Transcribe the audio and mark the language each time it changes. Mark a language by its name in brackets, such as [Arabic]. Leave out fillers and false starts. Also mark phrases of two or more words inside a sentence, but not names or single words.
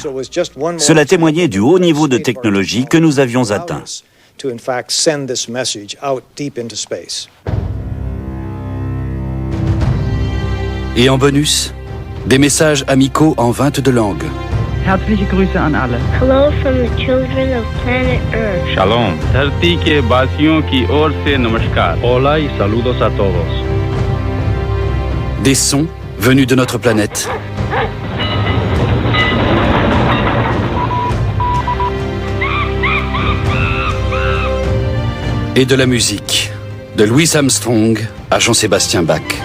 [French] Cela témoignait du haut niveau de technologie que nous avions atteint. Et en bonus, des messages amicaux en 22 langues. [German] Herzliche Grüße an alle. [English] Hello from the children of planet Earth. Shalom. [Hindi] धरती के वासियों की ओर से नमस्कार. [Spanish] Hola y saludos a todos. [French] Des sons venus de notre planète. Et de la musique, de Louis Armstrong à Jean-Sébastien Bach.